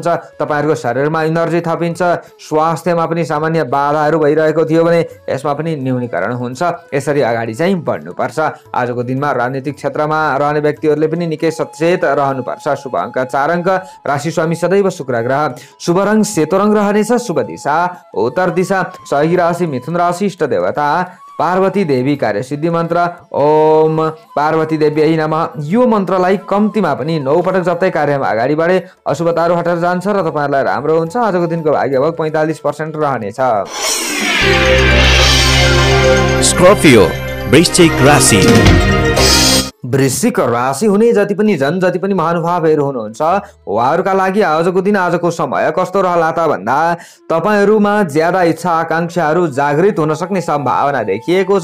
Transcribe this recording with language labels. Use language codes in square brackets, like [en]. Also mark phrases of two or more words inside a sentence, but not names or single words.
[ne] तपाईँहरूको शरीरमा इनर्जी थपिन्छ। स्वास्थ्यमा पनि सामान्य बाधाहरू भइरहेको थियो भने यसमा पनि न्यूनीकरण हुन्छ। यसरी अगाडि चाहिँ बढ्नुपर्छ। आजको दिनमा राजनीतिक क्षेत्रमा रहने व्यक्तिहरूले पनि निकै सचेत रहनुपर्छ। शुभ अङ्क 4 अङ्क। राशि स्वामी सदैव शुक्र ग्रह। शुभ रङ सेतो रङ रहनेछ। शुभ दिशा उत्तर दिशा। सहयोगी राशि मिथुन राशि। इष्ट देवता पार्वती देवी। कार्य सिद्धि मन्त्र [sa] ओम पार्वती देवी नमः। [ne] यो मन्त्रलाई कम्तीमा पनि 9 पटक जप्दै कार्यमा अगाडि बढे अशुभताहरू हटेर जान्छ र तपाईँहरूलाई राम्रो हुन्छ। आजको दिनको भाग्यभाग 45% रहनेछ। स्कर्पियो वृश्चिक राशि। वृश्चिक राशि हुने जति पनि महानुभावहरू हुनुहुन्छ उहाँहरूका लागि आजको दिन आजको समय कस्तो रहला त भन्दा तपाईहरूमा ज्यादा इच्छा आकांक्षाहरू जागृत हुन सक्ने सम्भावना देखिएको छ।